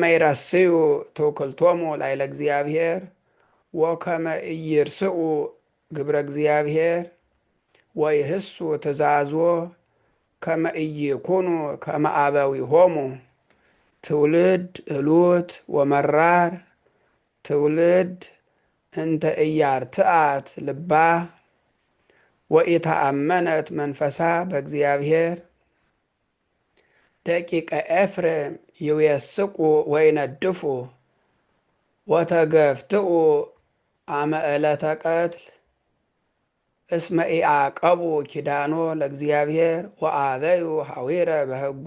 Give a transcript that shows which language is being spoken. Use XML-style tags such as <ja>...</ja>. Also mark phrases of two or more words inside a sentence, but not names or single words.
<gez>ይረስዩ ትውክልቶሙ ላዕለ እግዚአብሔር ወከመ ኢይርስኡ ግብረ እግዚአብሔር ወይህሱ ትእዛዞ ከመ ኢይኩኑ ከመ አበዊሆሙ ትውልድ እሉት ወመራር ትውልድ እንተ ኢያርትዐት ልባ ወኢተአመነት መንፈሳ በእግዚአብሔር ደቂቀ ኤፍሬም ይዌስቁ ወይነድፉ ወተገፍትኡ አመ ዕለተ ቀትል እስመ ኢዐቀቡ ኪዳኖ ለእግዚአብሔር ወአበዩ ሐዊረ በሕጉ</gez>